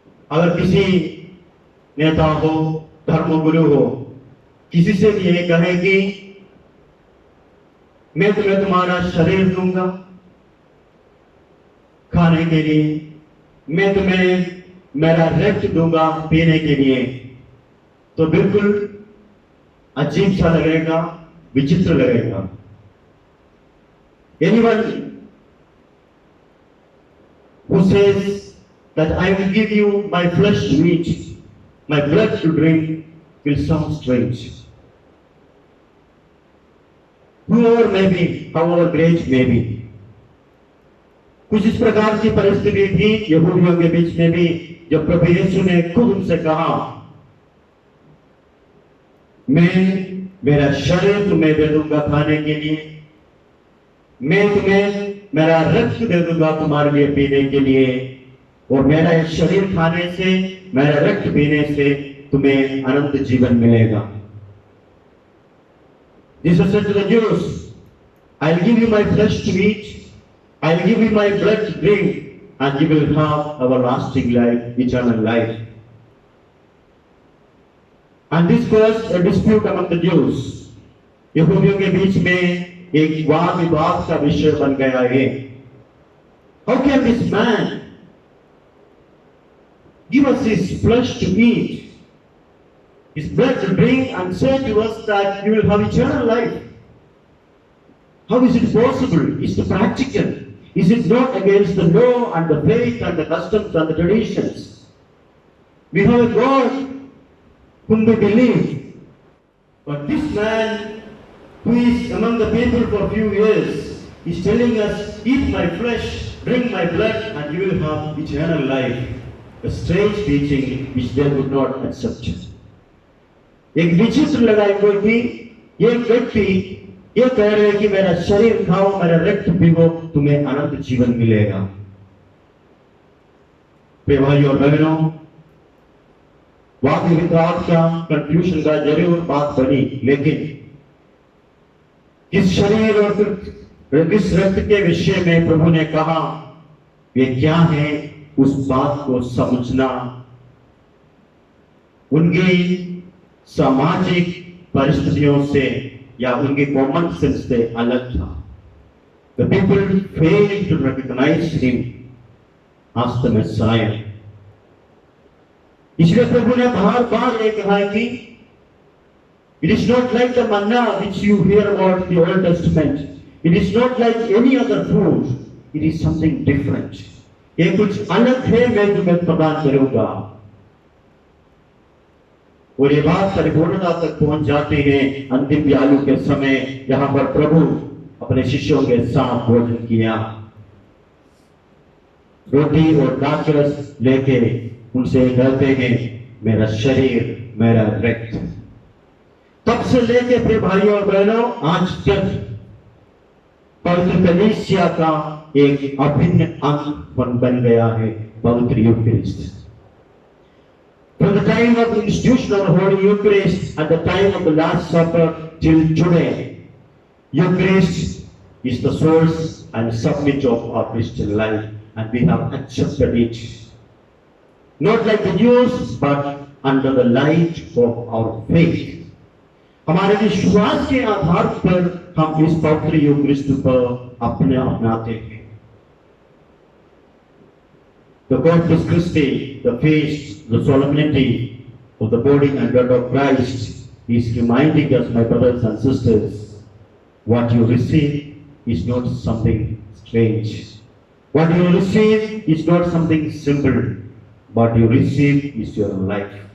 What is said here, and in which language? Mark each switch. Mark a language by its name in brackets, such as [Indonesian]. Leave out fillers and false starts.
[Hindi] अगर किसी नेता हो, धर्म गुरु हो, किसी से भी ये कहे कि मैं तुम्हें तुम्हारा शरीर दूंगा खाने के लिए, मैं तुम्हें मेरा रक्त दूंगा पीने के लिए, तो बिल्कुल अजीब सा लगेगा, विचित्र लगेगा। [English] Anyone who says that I will give you my flesh to eat, my blood to drink, will sound strange. Whoever may be, however great may be. [Hindi] कुछ इस प्रकार की परिस्थिति थी यहूदियों के बीच में भी, जब प्रभु यीशु ने खुद उनसे कहा, मैं मेरा शरीर तुम्हें दे दूंगा खाने के लिए, मैं तुम्हें मेरा रक्त दे दूंगा तुम्हारे लिए पीने के लिए, और मेरा ये शरीर खाने से, मेरा रक्त पीने से तुम्हें अनंत जीवन मिलेगा। [English] Jesus said to the Jews, I'll give you my flesh to eat, I'll give you my blood to drink, and you will have everlasting life, eternal life. And this caused a dispute among the Jews. [Hindi] यहूदियों के बीच में एक वाद विवाद का विषय बन गया है। [English] How can this man give us his flesh to eat, his blood to drink, and say to us that you will have eternal life? How is it possible? Is it practical? Is it not against the law and the faith and the customs and the traditions? We have a God whom we believe. But this man, who is among the people for a few years, is telling us, eat my flesh, drink my blood, and you will have eternal life. A strange teaching which they would not accept. [Hindi] एक विचित्र लगाई हुई थी, ये व्यक्ति ये कह रहे हैं कि मेरा शरीर खाओ, मेरा रक्त पीओ, तुम्हें अनंत जीवन मिलेगा। प्रिय भाइयों और बहनों, वाद विवाद का, कंफ्यूजन का जरूर बात बनी, लेकिन किस शरीर और किस रक्त के विषय में प्रभु ने कहा, वे क्या है, उस बात को समझना उनकी सामाजिक परिस्थितियों से या उनके कॉमन सेंस से अलग था। [English] The people failed to recognize him as the Messiah. [Hindi] इसलिए प्रभु ने बार बार ये कहा कि [English] it is not like the manna which you hear about the Old Testament. It is not like any other food. It is something different. [Hindi] ये कुछ अलग है, मैं तुम्हें प्रदान करूंगा। और ये बात परिपूर्णता तक पहुंच जाती है अंतिम यालू के समय, जहां पर प्रभु अपने शिष्यों के साथ भोजन किया, रोटी और दाखरस लेके उनसे कहते हैं, मेरा शरीर, मेरा रक्त। तब से लेके फिर भाइयों और बहनों, आज तक पवित्र कलीसिया का एक अभिन्न अंग बन गया है पवित्र यूकरिस्ट। [English] From the time of the institution of the Holy Eucharist at the time of the Last Supper till today, Eucharist is the source and summit of our Christian life, and we have accepted it. Not like the Jews, but under the light of our faith. [Hindi] हमारे विश्वास के आधार पर हम इस पवित्र यूकरिस्ट को अपनाते हैं। [English] The Corpus Christi, the feast, the solemnity of the body and blood of Christ is reminding us, my brothers and sisters, what you receive is not something strange. What you receive is not something simple. What you receive is your life.